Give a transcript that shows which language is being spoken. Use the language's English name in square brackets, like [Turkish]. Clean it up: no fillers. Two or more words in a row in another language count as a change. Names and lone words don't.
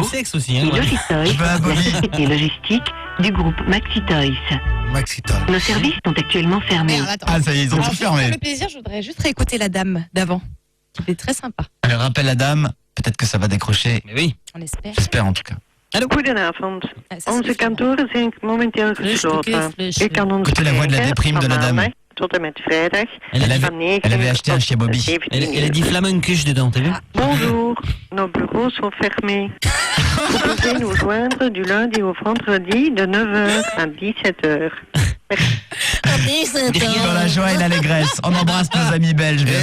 [French] peu sexe aussi, hein, Et ouais. Logitoys, la société logistique du groupe Maxi Toys. Maxi Toys. Nos services sont actuellement fermés. Merde, attends. Ah, ça y est, ils ont Alors, tout juste pour fermé. le plaisir, je voudrais juste réécouter la dame d'avant. Qui était très sympa. Allez, rappelle la dame, peut-être que ça va décrocher. Mais oui. On espère. J'espère en tout cas. [Dutch] Goedenavond. [French] ça [Dutch] Onze kantoren zijn momenteel gesloten. U kan ons [French] Écoutez la voix de la [Dutch] bereiken [French] déprime de la [Dutch] van [French] dame. [Dutch] maandag tot en met vrijdag [French] Elle avait acheté un chien Bobby. Elle a dit flamencuche dedans, t'as vu? Bonjour, nos bureaux sont fermés. Vous pouvez nous joindre du lundi au vendredi de 9h à 17h. Dans la joie et l'allégresse. On embrasse nos amis belges, bien